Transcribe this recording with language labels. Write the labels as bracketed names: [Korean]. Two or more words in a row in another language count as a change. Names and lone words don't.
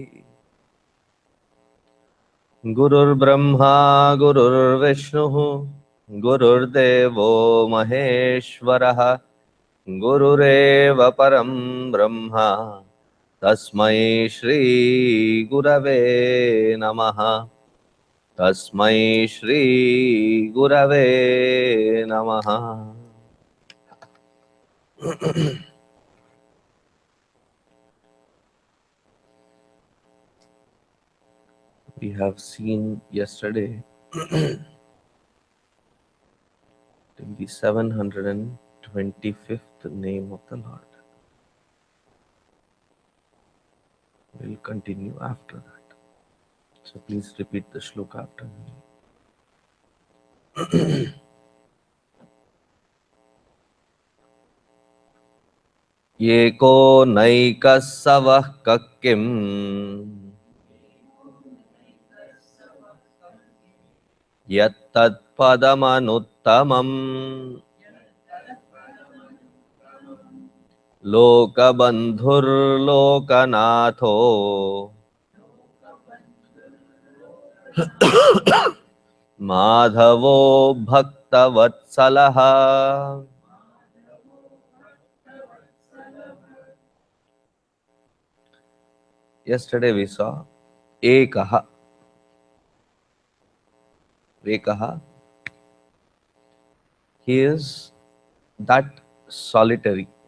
[Sanskrit] गुरुर्ब्रह्मा गुरुर्विष्णुः गुरुर्देवो महेश्वरः गुरुरेव परं ब्रह्म तस्मै श्री गुरवे नमः। तस्मै श्री गुरवे नमः। [English] We have seen yesterday the 725th name of the Lord. We'll continue after that. So please repeat the shloka after me. [Sanskrit] एको नैकसवः कक्किम् यत्तद् पदमनुत्तमम् लोकबन्धुर् लोकनाथो माधवो भक्तवत्सलः. [English] Yesterday we saw Ekaha. Ekaha. He is that solitary.